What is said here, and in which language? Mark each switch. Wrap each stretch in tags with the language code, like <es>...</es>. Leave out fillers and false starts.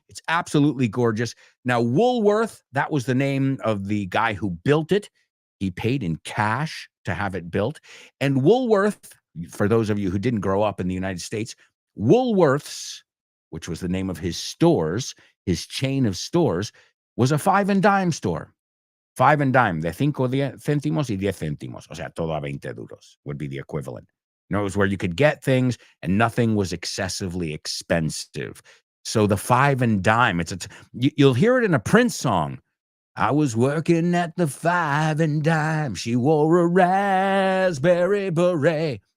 <en>It's absolutely gorgeous. Now, Woolworth, that was the name of the guy who built it. He paid in cash to have it built. And Woolworth, for those of you who didn't grow up in the United States, Woolworth's, which was the name of his stores, his chain of stores, was a 5 and dime store.</en> <es>5 and dime, de 5 céntimos y 10 céntimos. O sea, todo a 20 duros</es> <en>would be the equivalent. It was where you could get things and nothing was excessively expensive. So the 5 and dime, you'll hear it in a Prince song. I was working at the 5 and dime. She wore a raspberry beret.</en>